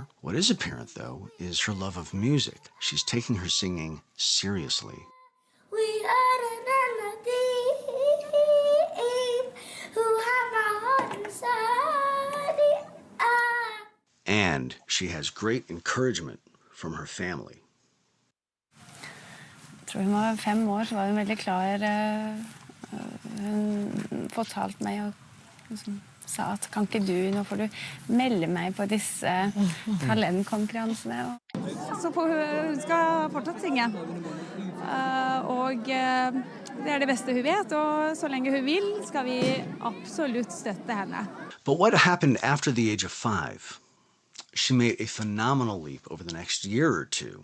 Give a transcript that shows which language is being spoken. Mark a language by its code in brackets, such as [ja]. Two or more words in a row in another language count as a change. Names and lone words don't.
[en] What is apparent, though, is her love of music. She's taking her singing seriously. We are the deep, who have our heart inside. And she has great encouragement from her family. [no] Jeg tror hun var 5 år, så var hun veldig klar. Hun fortalte meg og liksom sa at kan ikke du, nå får du melde meg på disse talentkonkurransene. Så hun skal fortsatt synge. Og det det beste hun vet, og så lenge hun vil, skal vi absolutt støtte henne. [en] But what happened after the age of 5? She made a phenomenal leap over the next year or two.